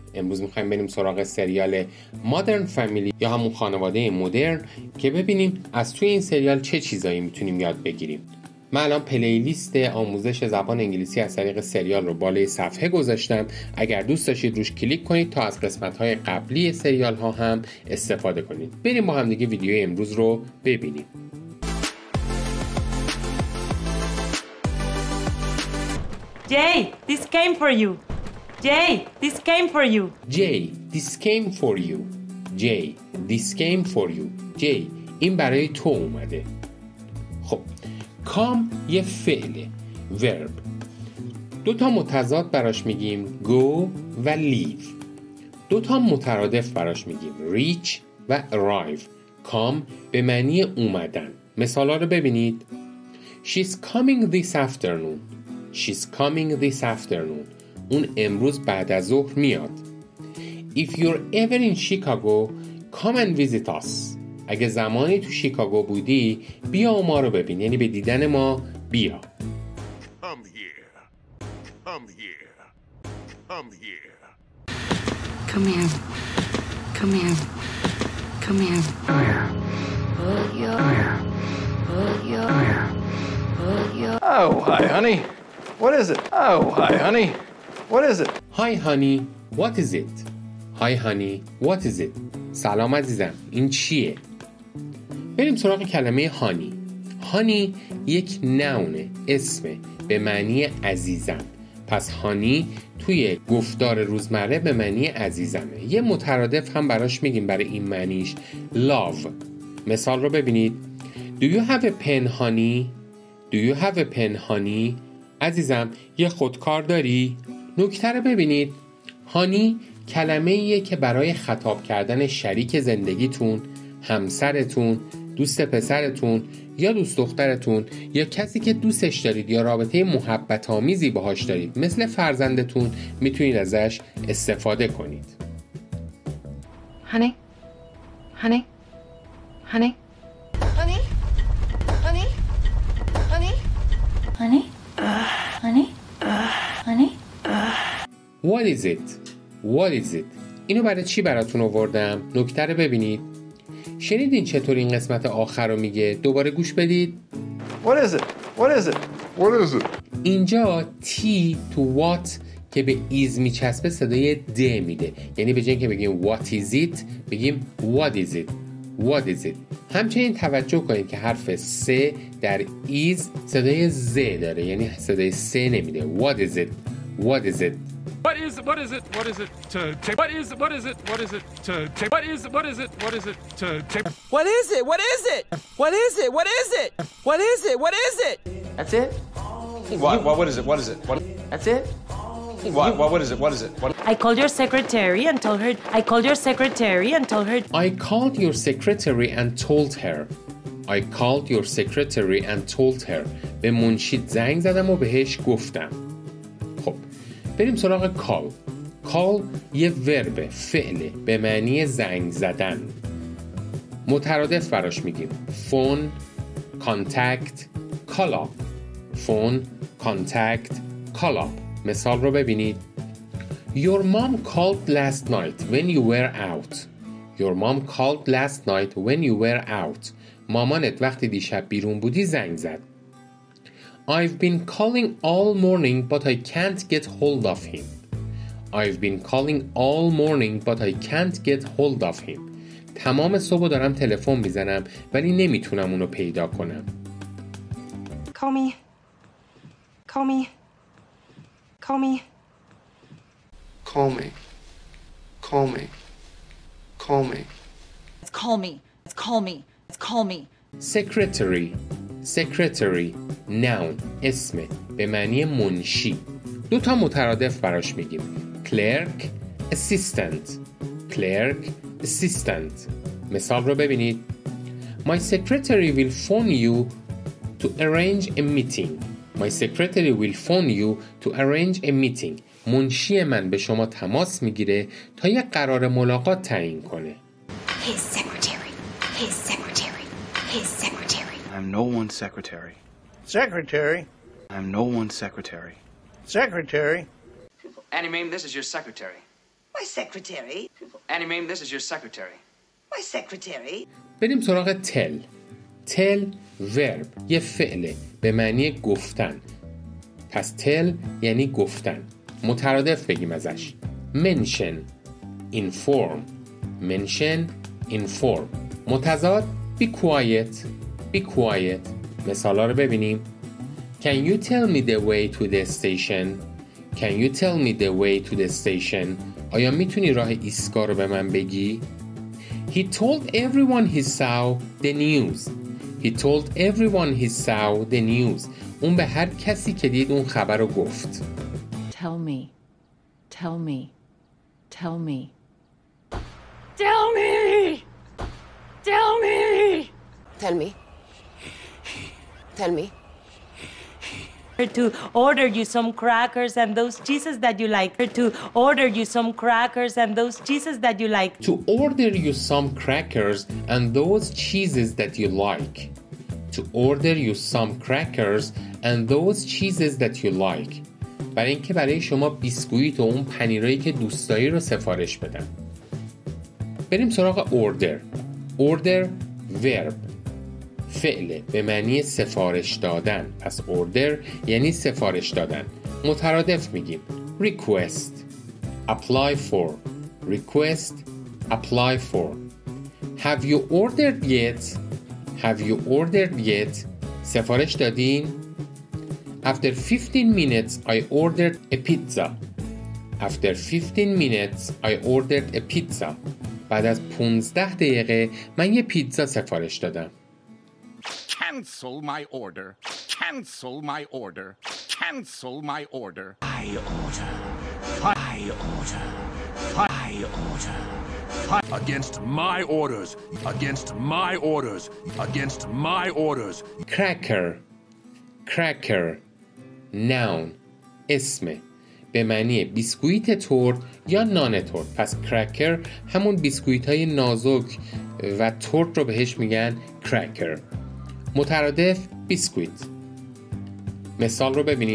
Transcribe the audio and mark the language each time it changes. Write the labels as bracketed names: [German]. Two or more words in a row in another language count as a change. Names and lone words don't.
[Persian] امروز میخوایم بریم سراغ سریال مادرن فامیلی یا همون خانواده مدرن که ببینیم از توی این سریال چه چیزایی میتونیم یاد بگیریم. من الان پلیلیست آموزش زبان انگلیسی از طریق سریال رو بالای صفحه گذاشتم. اگر دوست داشتید روش کلیک کنید تا از قسمت‌های قبلی سریال ها هم استفاده کنید. بریم با هم دیگه ویدیو امروز رو ببینیم. [English] Jay, this came for you. Jay, this came for you. Jay, this came for you. Jay, this came for you. Jay, [Persian] این برای تو اومده. خب کام یه فعله، verb. دو تا متضاد براش میگیم go و leave. دو تا مترادف براش میگیم reach و arrive. کام به معنی اومدن. مثالا رو ببینید. [English] She's coming this afternoon. She's coming this afternoon. [Persian] اون امروز بعد از ظهر میاد. [English] If you're ever in Chicago, come and visit us. [Persian] اگه زمانی تو شیکاگو بودی بیا ما رو ببین، یعنی به دیدن ما بیا. [English] Come here. Come here. Come here. Come here. Come here. Come here. Come here. Oh, hi, honey. What is it? Oh, hi, honey. What is it? Hi honey, what is it? Hi honey, what is it? [Persian] سلام عزیزم، این چیه؟ بریم سراغ کلمه هانی. هانی یک نونه، اسمه، به معنی عزیزم. پس هانی توی گفتار روزمره به معنی عزیزمه. یه مترادف هم براش میگیم برای این معنیش love. مثال رو ببینید. [English] Do you have a pen honey? Do you have a pen honey? [Persian] عزیزم یه خودکار داری؟ نکته رو ببینید. هانی کلمه ایه که برای خطاب کردن شریک زندگیتون، همسرتون، دوست پسرتون یا دوست دخترتون یا کسی که دوستش دارید یا رابطه محبت آمیزی باهاش دارید مثل فرزندتون میتونید ازش استفاده کنید. [English] Honey? Honey? Honey? Honey? Honey? Honey? Honey? Honey? Honey? What is it? What is it? [Persian] اینو برای چی براتون آوردم؟ نکته رو ببینید. شنیدین چطور این قسمت آخر رو میگه؟ دوباره گوش بدید. [English] What is it? What is it? What is it? [Persian] اینجا تی تو what که به ایز میچسبه صدای د میده، یعنی به جای اینکه بگیم [English] what is it [Persian] بگیم [English] what is it. What is it. [Persian] همچنین توجه کنید که حرف س در ایز صدای ز داره، یعنی صدای س نمیده. [English] What is it. What is it. What is it to take? What is it to take? What is it to take? What is it? What is it? What is it? What is it? What is it? What is it? That's it? What is it? What is it? What? That's it? What is it? What is it? What? I called your secretary and told her. I called your secretary and told her. I called your secretary and told her. I called your secretary and told her. [Persian] به منشید زنگ زدم و بهش گفتم. خب بریم سراغ [English] call. call [Persian] یه ورب، فعله، به معنی زنگ زدن. مترادف براش میگیم [English] phone, contact, call up. phone, contact, call up. [Persian] مثال رو ببینید. [English] Your mom called last night when you were out. Your mom called last night when you were out. [Persian] مامانت وقتی دیشب بیرون بودی زنگ زد. [English] I've been calling all morning but I can't get hold of him. I've been calling all morning but I can't get hold of him. [Persian] تمام صبح دارم تلفن میزنم ولی نمیتونم اونو پیدا کنم. [English] Call me. Call me. Call me. Call me. Call me. Call me. It's call me. It's call me. It's call me. Secretary. Secretary. Noun. اسم. [Persian] به معنی منشی. دو تا مترادف براش میگیم. [English] Clerk. Assistant. Clerk. [Persian] Assistant. مثال رو ببینید. [English] My secretary will phone you to arrange a meeting. My secretary will phone you to arrange a meeting. [Persian] منشی من به شما تماس میگیره تا یک قرار ملاقات تعیین کنه. [English] His secretary. His secretary. his secretary. I'm no one's secretary. Secretary? I'm no one's secretary. Secretary? Annie Mame, this is your secretary. My secretary? Annie Mame, this is your secretary. My secretary? [Persian] بریم سراغ تل. تل ورب، یه فعله به معنی گفتن. پس تل یعنی گفتن. مترادف بگیم ازش. [English] mention inform. mention inform. متضاد be quiet. be quiet. [Persian] مثالا رو ببینیم. [English] Can you tell me the way to the station? Can you tell me the way to the station? [Persian] آیا میتونی راه ایستگاه رو به من بگی؟ [English] He told everyone he saw the news. He told everyone he saw the news. [Persian] اون به هر کسی که دید اون خبر رو گفت. [English] Tell me. Tell me. Tell me. Tell me. Tell me. Tell me. Tell me. To order you some crackers and those cheeses that you like. To order you some crackers and those cheeses that you like. To order you some crackers and those cheeses that you like. To order you some crackers and those cheeses that you like. [Persian] برای اینکه برای شما بیسکویت و اون پنیرایی که دوست داری رو سفارش بدم. بریم سراغ [English] order. order verb. [Persian] فعله به معنی سفارش دادن. پس order یعنی سفارش دادن. مترادف میگیم [English] request apply for. request apply for. Have you ordered yet? Have you ordered yet? [Persian] سفارش دادین؟ [English] After 15 minutes I ordered a pizza. After 15 minutes I ordered a pizza. [Persian] بعد از 15 دقیقه من یه پیتزا سفارش دادم. [English] Cancel my order. Cancel my order. Cancel my order. I order. I order. I order. Against my orders. Against my orders. Against my orders. Cracker. Cracker. Noun. [Persian] اسم. به معنی بیسکویت ترد یا نان ترد. پس کرکر همون بیسکویت های نازک و ترد رو بهش میگن کرکر. مترادف بیسکویت. مثال رو ببینید.